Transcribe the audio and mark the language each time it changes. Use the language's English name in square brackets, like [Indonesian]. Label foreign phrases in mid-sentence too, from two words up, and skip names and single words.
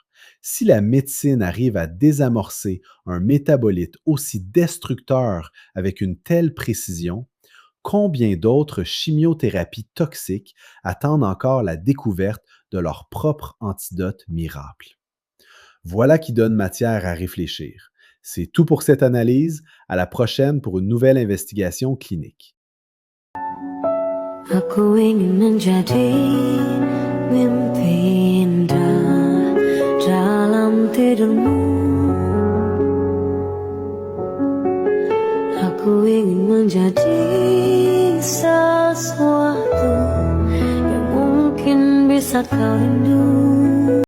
[French] Si la médecine arrive à désamorcer un métabolite aussi destructeur avec une telle précision, combien d'autres chimiothérapies toxiques attendent encore la découverte de leur propre antidote miracle? Voilà qui donne matière à réfléchir. C'est tout pour cette analyse. À la prochaine pour une nouvelle investigation clinique. [Indonesian] Aku ingin menjadi mimpi indah dalam tidurmu. Aku ingin menjadi sesuatu yang mungkin bisa kau rindu.